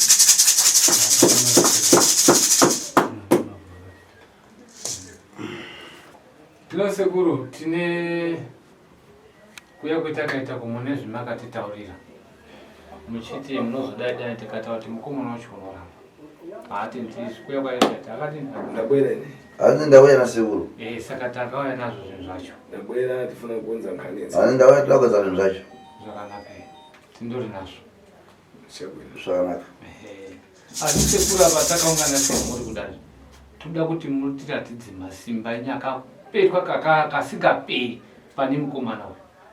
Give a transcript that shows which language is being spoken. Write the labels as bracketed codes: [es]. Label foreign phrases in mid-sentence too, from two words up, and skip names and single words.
[sn] Tino sekuru tine kuya kwetakaita kumune zvimakatitaurira muchiti munozodai tikataura kuti mukomana wacho unoramba ati ndikuya kwaita akati [ny] ndabwera ine [sn] ani ndauya nasekuru. Saka takauya nazvo zvinhu zvacho. [ny] Ndabwera tifuna kuonza nkhani idzi. [sn] Ani ndauya tinogadza zvinhu zvacho. Zvakanaka tindori nazvo. Zvakanaka. Asi sekuru apa takaungana semuri kudai toda kuti mutiratidze masimba enyu akapetwa kasingaperi pane mukomana uyu.